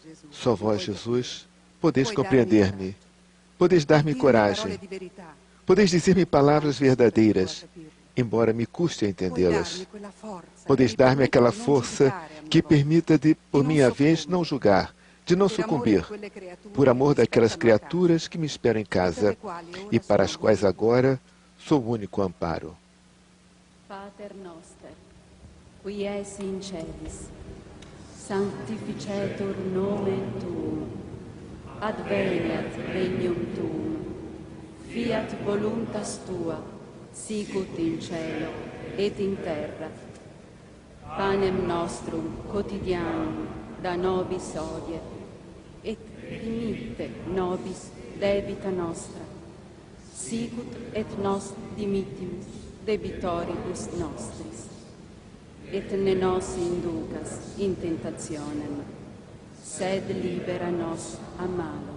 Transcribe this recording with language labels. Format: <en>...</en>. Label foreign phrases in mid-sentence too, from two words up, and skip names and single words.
<pt>Só vós, Jesus, podeis compreender-me, podeis dar-me coragem, podeis dizer-me palavras verdadeiras, embora me custe a entendê-las. Podeis dar-me aquela força que permita de, por minha vez, não julgar, de não sucumbir, por amor daquelas criaturas que me esperam em casa e para as quais agora sou o único amparo.</pt> <la>Pater noster, qui es in celis, sanctificetur nomen tuum, adveniat regnum tuum, fiat voluntas tua, sicut in cielo et in terra. Panem nostrum quotidianum da nobis hodie, et dimitte nobis debita nostra, sicut et nos dimittimus debitoribus nostris, et ne nos inducas in tentationem, sed libera nos a malo.</la>